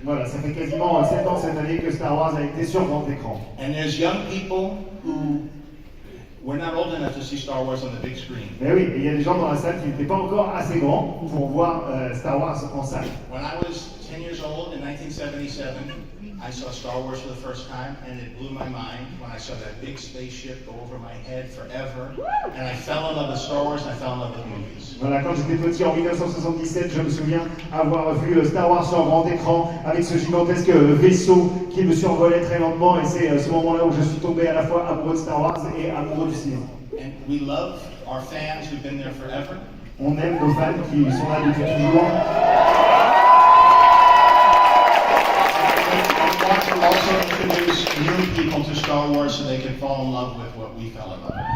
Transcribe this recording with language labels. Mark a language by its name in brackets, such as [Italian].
[French] Voilà, ça fait quasiment 7 ans cette année que Star Wars a été sur grand écran. [English] And there's young people who were not old enough to see Star Wars on the big screen. [French] Mais oui, il y a des gens dans la salle qui n'étaient pas encore assez grands pour voir Star Wars en salle. [English] When I was 10 years old in 1977, I saw Star Wars for the first time, and it blew my mind when I saw that big spaceship go over my head forever. And I fell in love with Star Wars, and I fell in love with movies. [French] Voilà, quand j'étais petit en 1977, je me souviens avoir vu Star Wars sur grand écran avec ce gigantesque vaisseau qui me survolait très lentement et c'est ce moment-là où je suis tombé à la fois amoureux de Star Wars et amoureux du cinéma. [English] And we love our fans who've been there forever. [French] On aime nos fans qui sont là depuis toujours. [English] I want to also introduce new people to Star Wars so they can fall in love with what we fell in love with.